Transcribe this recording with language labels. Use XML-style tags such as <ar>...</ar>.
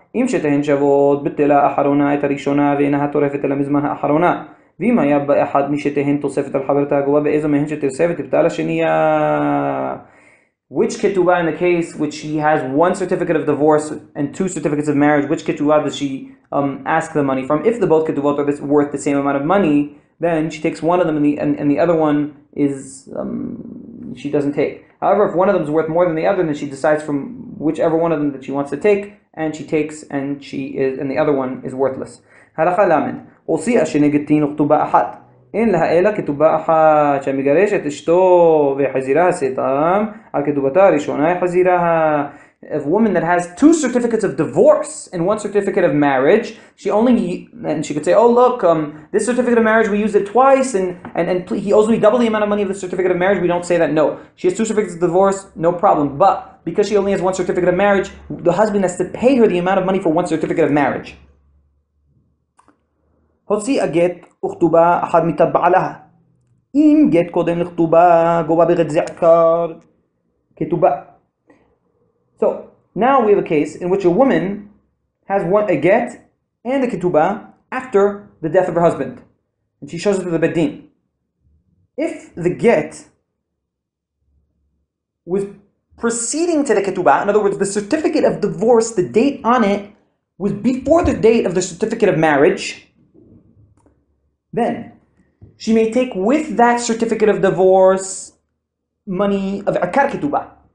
<he>אם שתיהן שוות בטלה אחרונה את הראשונה ואינה טורפת אלא מזמן האחרונה. ואם היה באחד משתיהן תוספת על חברתה הגובה, באיזו מהן שתוספת תבטל השנייה.</he> <en>Which ketubah in the case which she has 1 certificate of divorce and 2 certificates of marriage, which ketubah does she ask the money from? If the both ketubot are worth the same amount of money, then she takes one of them and the other one is she doesn't take. However, if one of them is worth more than the other, then she decides from whichever one of them that she wants to take, and she takes, and the other one is worthless.</en> <he>הלכה למד, הוציאה שני גטין וכתובה אחת, אין לה אלא כתובה אחת, שהמגרשת אשתו וחזירה סתם, על כתובתה הראשונה חזירה.</he> <en>A woman that has 2 certificates of divorce and 1 certificate of marriage, she could say, oh look, this certificate of marriage we used it twice, and he owes me double the amount of money of the certificate of marriage. We don't say that. No, she has 2 certificates of divorce, no problem. But because she only has 1 certificate of marriage, the husband has to pay her the amount of money for 1 certificate of marriage.</en> <he>הוציאה גט וכתובה אחת מצד בעלها. אם גט קודם לכתובה, גובה בגט זה עיקר כתובה.</he> <en>So, now we have a case in which a woman has a get and a ketubah after the death of her husband. And she shows it to the Bedin. If the get was preceding to the ketubah, in other words, the certificate of divorce, the date on it, was before the date of the certificate of marriage, then she may take with that certificate of divorce money of akar ketubah.</en>